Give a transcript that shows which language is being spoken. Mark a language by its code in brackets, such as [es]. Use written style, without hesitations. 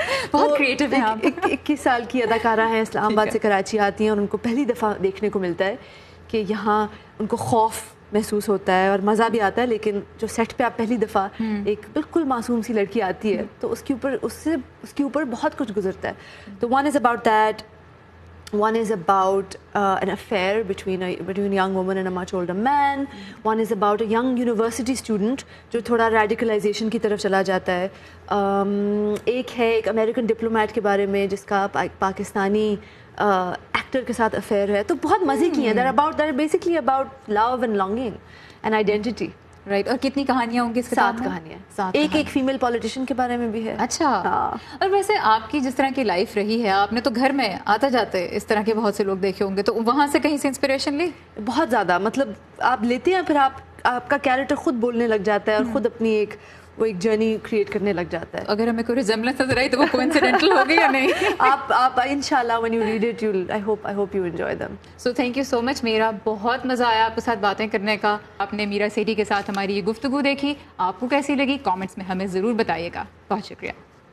[ur] بہت کریٹو ہے آپ. 21 سال کی اداکارہ ہیں, اسلام آباد سے کراچی آتی ہیں, اور ان کو پہلی دفعہ دیکھنے کو ملتا ہے کہ یہاں ان کو خوف محسوس ہوتا ہے اور مزہ بھی آتا ہے, لیکن جو سیٹ پہ آپ پہلی دفعہ ایک بالکل معصوم سی لڑکی آتی ہے تو اس کے اوپر بہت کچھ گزرتا ہے. [en] تو one is about that, one is about an affair between a young woman and a much older man. One is about a young university student [ur] جو تھوڑا [en] radicalization [ur] کی طرف چلا جاتا ہے. ایک ہے ایک امریکن ڈپلومیٹ کے بارے میں جس کا پاکستانی ایکٹر کے ساتھ افیئر ہے. تو بہت مزے کی ہیں. [en] they're basically about love and longing and identity. [ur] Right. اور کتنی کہانیاں ہوں گی اس کے ساتھ؟ 7 کہانیاں. ایک فیمیل پولیٹیشین کے بارے میں بھی ہے. اچھا. اور ویسے آپ کی جس طرح کی لائف رہی ہے, آپ نے تو گھر میں آتے جاتے اس طرح کے بہت سے لوگ دیکھے ہوں گے, تو وہاں سے کہیں سے انسپریشن لی؟ بہت زیادہ. مطلب آپ لیتے ہیں, پھر آپ کا کیریکٹر خود بولنے لگ جاتا ہے اور خود اپنی ایک جرنی کریٹ کرنے لگ جاتا ہے. اگر ہمیں کوئی ریزمبلنس نظر آئی تو وہ کوئنسیڈنٹل ہوگی یا نہیں؟ آپ انشاءاللہ [en] when you read it I hope you enjoy them. So thank you so much میرا, [ur] بہت مزہ آیا آپ کے ساتھ باتیں کرنے کا. آپ نے میرا سیٹھی کے ساتھ ہماری یہ گفتگو دیکھی, آپ کو کیسی لگی کامنٹس میں ہمیں ضرور بتائیے گا. بہت شکریہ.